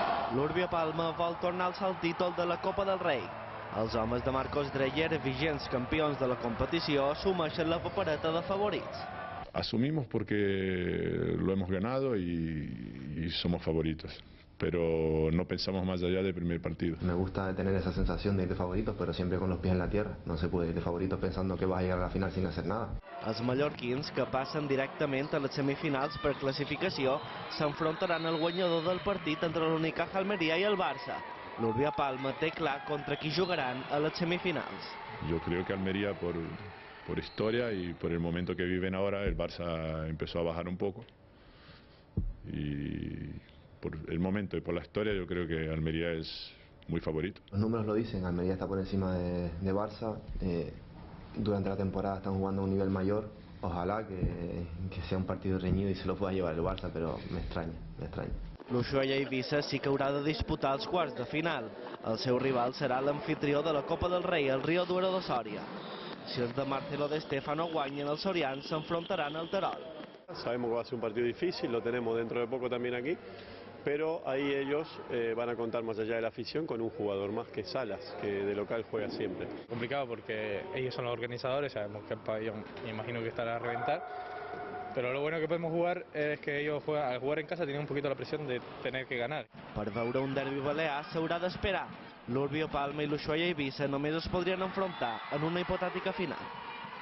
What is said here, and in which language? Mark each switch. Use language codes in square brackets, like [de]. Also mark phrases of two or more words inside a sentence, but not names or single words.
[ca] L'Urbia Palma vol tornar al títol de la Copa del Rei. Els homes de Marcos Dreyer, vigents campions de la competició, assumeixen la papereta de favorits. [es] Asumimos porque lo hemos ganado y somos favoritos, pero no pensamos más allá del primer partido. Me gusta tener esa sensación de ir de favoritos, pero siempre con los pies en la tierra. No se puede ir de favoritos pensando que vas a llegar a la final sin hacer nada. [ca] Els mallorquins, que passen directament a les semifinals per classificació, s'enfrontaran al guanyador del partit entre l'Unicaja Almeria i el Barça. L'Urbia Palma té clar contra qui jugaran a les semifinals. [es] Yo creo que Almería, por historia y por el momento que viven ahora, el Barça empezó a bajar un poco. Y por el momento y por la historia, yo creo que Almería es muy favorito. Los números lo dicen, Almería está por encima de Barça. Durante la temporada están jugando a un nivel mayor. Ojalá que sea un partido reñido y se lo pueda llevar el Barça, pero me extraña. [ca] L'Ushuaia Eivissa sí que haurà de disputar els quarts de final. El seu rival serà l'amfitrió de la Copa del Rei, el Río Duero de Soria. Si els de Marcelo de Stefano guanyen, els sorians s'enfrontaran al Terol. [es] Sabemos que va a ser un partido difícil, lo tenemos dentro de poco también aquí, pero ahí ellos van a contar más allá de la afición con un jugador más que Salas, que de local juega siempre. Complicado porque ellos son los organizadores, sabemos que el pabellón me imagino que estará a reventar, pero lo bueno que podemos jugar es que ellos al jugar en casa tienen un poquito la presión de tener que ganar. [ca] Per veure un derbi balear s'haurà d'esperar. L'Urbia Palma i l'Ushuaia Eivissa només es podrien enfrontar en una hipotètica final.